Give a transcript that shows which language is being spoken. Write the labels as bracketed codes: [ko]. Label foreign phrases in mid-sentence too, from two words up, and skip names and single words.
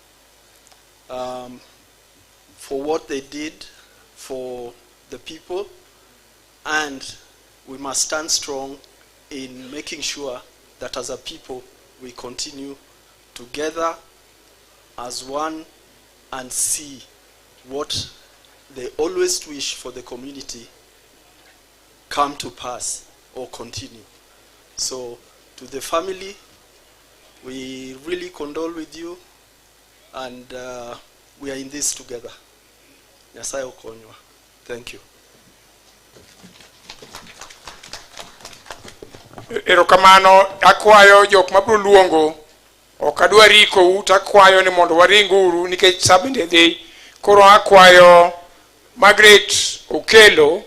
[en] for what they did for the people, and we must stand strong in making sure that as a people we continue together as one and see what they always wish for the community come to pass or continue. So to the family, we really condole with you, and we are in this together. [luo] Nyasaye okonywa. [en] Thank you. [luo] Erokamano, akwayo jok mabro luongo, ok adwa rikou, takwayo ni mondo waringuru nikech sabende dhi. Koro akwayo Margaret Okelo.